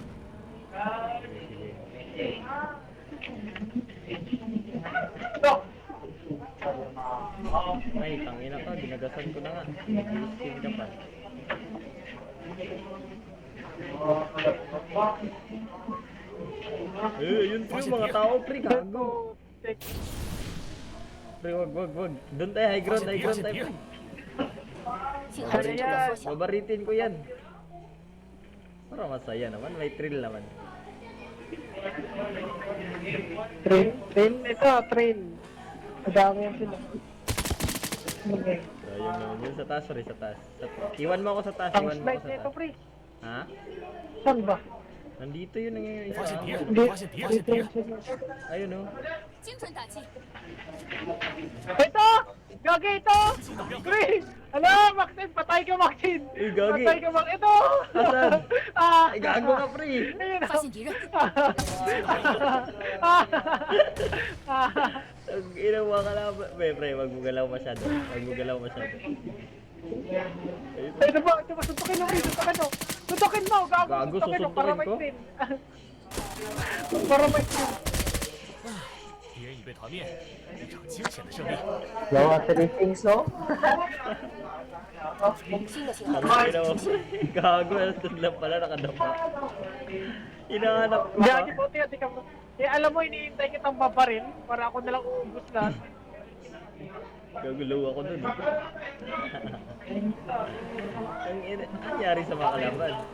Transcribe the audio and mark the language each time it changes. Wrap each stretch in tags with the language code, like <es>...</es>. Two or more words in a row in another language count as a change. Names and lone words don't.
<tl>Sige, sige. Ay, tangina ka. Ginagasan ko na nga. Nag-i-skin ka pa. Yun pre, mga tao, pre. Gago. Tik. Pre, wag. Doon tayo, high ground tayo, pre.</tl> <zh>信号正在缩小，</zh> <tl>Babaritin ko yan. Para masaya naman, may thrill naman.</tl> <en>Train. Train. Ito, train.</en> <tl>Madami yan sila. Okay. So, yun naman yun sa taas, pre, sa taas. Iwan mo ako sa taas, Ang iwan mo slide ako na sa ito, taas. pre. Ha? Saan ba? Nandito yun ang isa.</tl> <zh>发现敌人，</zh> <tl>Hindi.</tl> <zh>发现敌人，发现敌人。</zh> <tl>Ayun oh.</tl> <zh>精准打击，</zh> <tl>Ito! Gagi ito! Green! Ano, Maxine? Patay ka, Maxine! Uy, gagi. Patay ka, Maxine! Ito! Asan? Ah! Ay, gago ka, pre. Ayun,</tl> <zh>发现敌人，</zh> <tl>Ang inawa ka lang. Pre, wag mo galaw masyado. Wag mo galaw masyado. Ayun. Ito ba? Ito ba? Suntukin mo, Green! Suntukin mo! Suntukin mo! Gago! Gago, Suntukin mo para susuntukin may ko? screen! Para may screen!</tl> <zh>敌人已被团灭，一场惊险的胜利。</zh> <tl>Gawa 3 things, no?</tl> <zh>新的信号</zh> <tl>Ang</tl> <zh>区已</zh> <tl>ina</tl> <zh>经</zh> <tl>mo.</tl> <zh>出现，</zh> <tl>Gago, nandun lang pala nakadapa. Hinahanap ko Gagi pa. po, tiyan, tika mo. Eh, alam mo, iniintay kitang babaril para ako nalang uubos lahat. Gagulo ako dun. Ang ina, ano nangyari sa mga kalaban?</tl>